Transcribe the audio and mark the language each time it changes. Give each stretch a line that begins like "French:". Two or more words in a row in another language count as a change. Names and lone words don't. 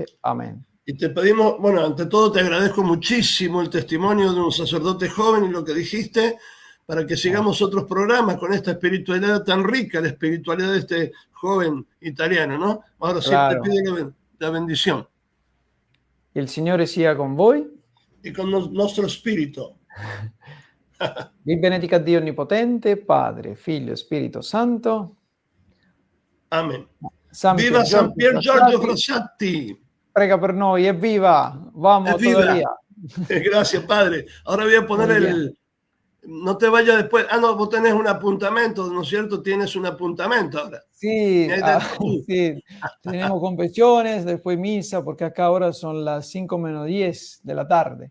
Spanish: Amén. Y te pedimos, bueno, ante todo te agradezco muchísimo el testimonio de un sacerdote joven y lo que dijiste, para que sigamos otros programas con esta espiritualidad tan rica, la espiritualidad de este joven italiano, ¿no? Ahora sí, te Claro. pido la bendición.
Italian: Il Signore sia con voi.
Spanish: Y con nuestro espíritu.
Italian: Vi benedica Dio Onnipotente, Padre, Figlio e Spirito Santo.
Spanish: Amén.
Italian: San Viva Pier San Giorgio Pier Giorgio Frassati, Frassati. prega per noi, evviva!
Spanish: Vamos Viva. todavía. Gracias, padre. Ahora voy a poner Muy bien. No te vayas después. Ah, no, vos tenés un apuntamento, ¿no es cierto? Tienes un apuntamento ahora. Sí, Ahí dentro tú. sí, tenemos confesiones, después misa, porque acá ahora son las 5 menos 10 de la tarde.